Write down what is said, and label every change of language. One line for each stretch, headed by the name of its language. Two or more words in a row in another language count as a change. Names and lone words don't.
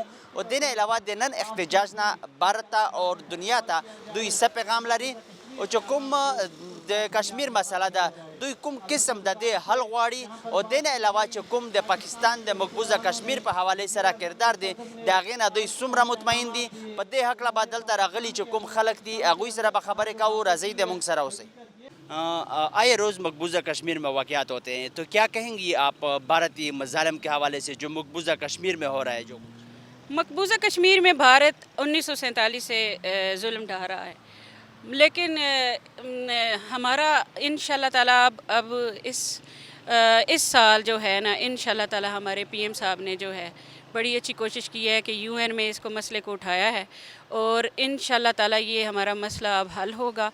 Pashto: او دې نه علاوه د نن احتجاج نه بھارت ته او دنیا ته دوی څه پیغام لري او چې کوم د کشمیر مسله ده دوی کوم قسم د دې حل غواړي، او دې نه علاوه چې کوم د پاکستان د مقبوضه کشمیر په حوالې سره کردار دی د هغې نه دوی څومره مطمئن دي. په دې هکله به دلته راغلي چې کوم خلک دي هغوی سره به خبرې کوو. راځئ د موږ سره اوسئ.
Urdu: آئے روز مقبوضہ کشمیر میں واقعات ہوتے ہیں تو کیا کہیں گی آپ بھارتی مظالم کے حوالے سے جو مقبوضہ کشمیر میں ہو رہا ہے؟ جو مقبوضہ کشمیر میں بھارت 1947 سے ظلم ڈھا رہا ہے، لیکن ہمارا انشاءاللہ تعالیٰ اب اس سال جو ہے نا انشاءاللہ تعالیٰ ہمارے پی ایم صاحب نے جو ہے بڑی اچھی کوشش کی ہے کہ یو این میں اس کو مسئلے کو اٹھایا ہے، اور انشاءاللہ تعالیٰ یہ ہمارا مسئلہ اب حل ہوگا.